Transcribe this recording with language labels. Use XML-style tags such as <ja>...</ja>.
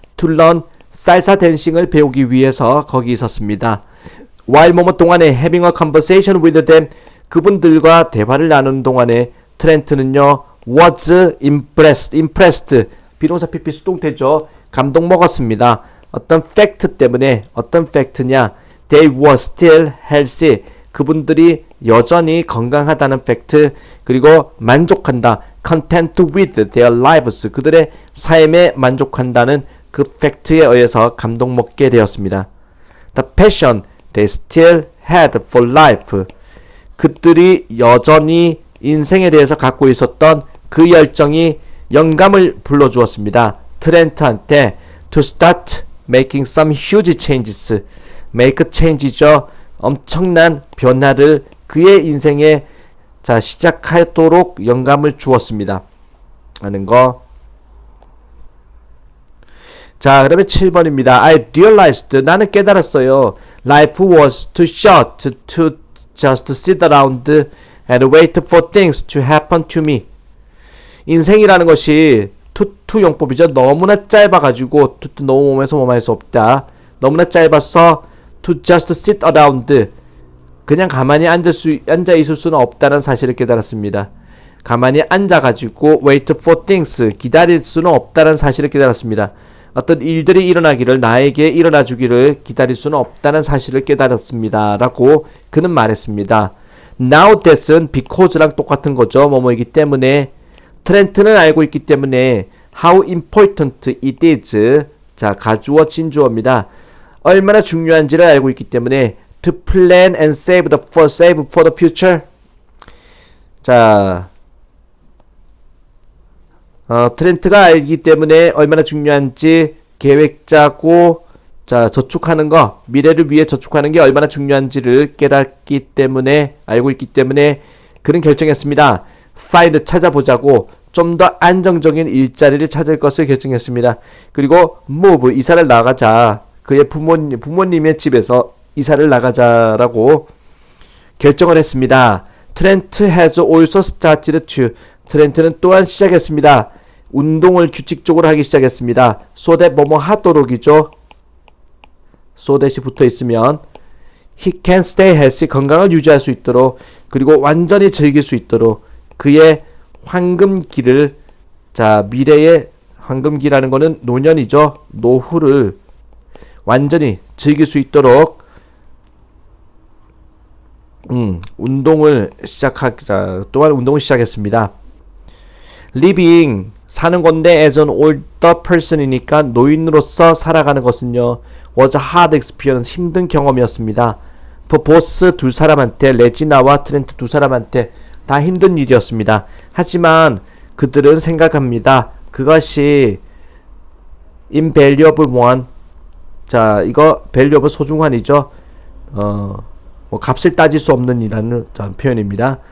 <en>to learn</en> <ko>살사 댄싱을 배우기 위해서 거기 있었습니다. while 뭐뭐 동안에</ko> <en>having a conversation with them,</en> <ko>그분들과 대화를 나누는 동안에 트렌트는요</ko> <en>was impressed.</en> <ko>비동사 PP 수동태죠. 감동 먹었습니다. 어떤 팩트 때문에, 어떤 팩트냐?</ko> <en>They were still healthy.</en> <ko>그분들이 여전히 건강하다는 팩트, 그리고 만족한다.</ko> <en>content with their lives.</en> <ko>그들의 삶에 만족한다는 그 팩트에 의해서 감동 먹게 되었습니다.</ko> <en>The passion they still had for life.</en> <ko>그들이 여전히 인생에 대해서 갖고 있었던 그 열정이 영감을 불러주었습니다. 트렌트한테</ko> <en>to start making some huge changes.</en> <ko>make change죠. 엄청난 변화를 그의 인생에 시작하도록 영감을 주었습니다. 하는 거. 자, 그러면 7번입니다.</ko> <en>I realized.</en> <ko>나는 깨달았어요.</ko> <en>Life was too short to just sit around and wait for things to happen to me.</en> <ko>인생이라는 것이 투용법이죠. 너무나 짧아가지고 너무 몸에서 몸할 수 없다. 너무나 짧아서</ko> <en>to just sit around.</en> <ko>그냥 가만히 앉아 있을 수는 없다는 사실을 깨달았습니다. 가만히 앉아가지고</ko> <en>wait for things.</en> <ko>기다릴 수는 없다는 사실을 깨달았습니다. 어떤 일들이 일어나기를, 나에게 일어나주기를 기다릴 수는 없다는 사실을 깨달았습니다. 라고 그는 말했습니다.</ko> <en>Now that's</en> <ko>은 because랑 똑같은 거죠. 뭐뭐이기 때문에. 트렌트는 알고 있기 때문에</ko> <en>how important it is.</en> <ko>자, 가주어 진주어입니다. 얼마나 중요한지를 알고 있기 때문에</ko> <en>to plan and save for the future.</en> <ko>자, 트렌트가 알기 때문에 얼마나 중요한지 계획 짜고, 자, 저축하는 거, 미래를 위해 저축하는 게 얼마나 중요한지를 깨닫기 때문에, 알고 있기 때문에 그는 결정했습니다. find, 찾아보자고 좀 더 안정적인 일자리를 찾을 것을 결정했습니다. 그리고 move, 이사를 나가자. 그의 부모님의 집에서 이사를 나가자라고 결정을 했습니다.</ko> <en>Trent has also started to.</en> <ko>트렌트는 또한 시작했습니다. 운동을 규칙적으로 하기 시작했습니다. so that 뭐뭐 하도록이죠. so that이 붙어 있으면</ko> <en>he can stay healthy.</en> <ko>건강을 유지할 수 있도록, 그리고 완전히 즐길 수 있도록 그의 황금기를, 자, 미래의 황금기라는 거는 노년이죠. 노후를 완전히 즐길 수 있도록 운동을 또한 운동을 시작했습니다. living, 사는 건데</ko> <en>as an older person</en> <ko>이니까 노인으로서 살아가는 것은요,</ko> <en>was a hard experience,</en> <ko>힘든 경험이었습니다.</ko> <en>for both,</en> <ko>두 사람한테, 레지나와 트렌트 두 사람한테 다 힘든 일이었습니다. 하지만 그들은 생각합니다. 그것이</ko> <en>invaluable one.</en> <ko>자, 이거 valuable 소중한이죠. 뭐 값을 따질 수 없는 이라는 표현입니다.</ko>